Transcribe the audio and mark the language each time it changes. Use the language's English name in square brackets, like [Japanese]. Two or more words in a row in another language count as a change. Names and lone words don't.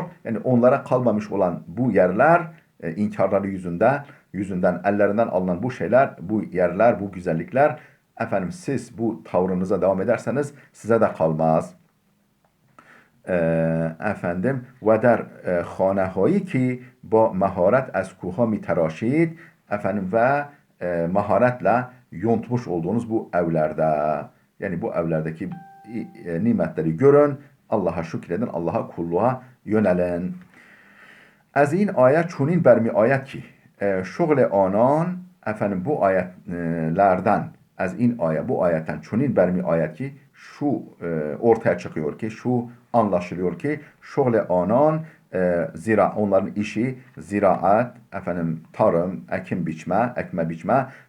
[Turkish] Yani onlara kalmamış olan bu yerler inkarları yüzünden ellerinden alınan bu şeyler, bu yerler, bu güzellikler siz bu tavrınıza devam ederseniz size de kalmaz. Ve [Persian] در خانه‌هایی که با مهارت از کوه‌ها می‌تراشید [Turkish] ve maharetle yontmuş olduğunuz bu evlerde, yani bu evlerdeki nimetleri görün, Allah'a şükredin, Allah'a kulluğa yönelin. [Persian] از این آیه چنین برمی آید که شغل آنان [Turkish] efendim bu ayetlerden [Persian] از این آیه [Turkish] bu ayetten [Persian] چنین برمی‌آید که [Turkish] şu ortaya çıkıyor ki şu anlaşılıyor ki şöyle anan onların işi ziraat, efendim tarım, ekim biçme, ekme biçme,